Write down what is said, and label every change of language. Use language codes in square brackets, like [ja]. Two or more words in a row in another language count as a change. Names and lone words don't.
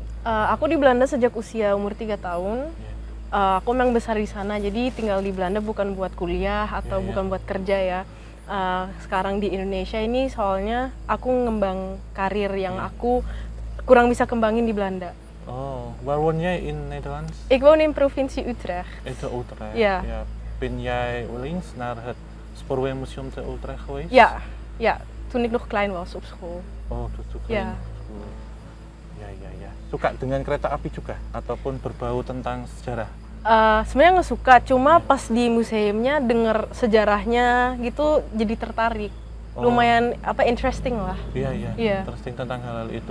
[id] Aku di Belanda sejak usia umur 3 tahun. Iya. Aku memang besar di sana, jadi tinggal di Belanda bukan buat kuliah atau Iya, iya. bukan buat kerja ya. Sekarang di Indonesia ini soalnya aku ngembang karir yang aku kurang bisa kembangin di Belanda. [nl] Oh, waar woon jij in Nederland? Ik woon in provincie Utrecht. In te Utrecht. Ja. Ben jij wel eens naar het Spoorwegmuseum te Utrecht geweest? Ja, toen ik nog klein was op school. Oh, dat is ook Ja. [id] Ya. Suka dengan kereta api juga ataupun berbau tentang sejarah? Sebenarnya nggak suka, cuma pas di museumnya denger sejarahnya gitu jadi tertarik. Oh. Lumayan interesting lah. Iya. Iya. Interesting tentang hal-hal itu.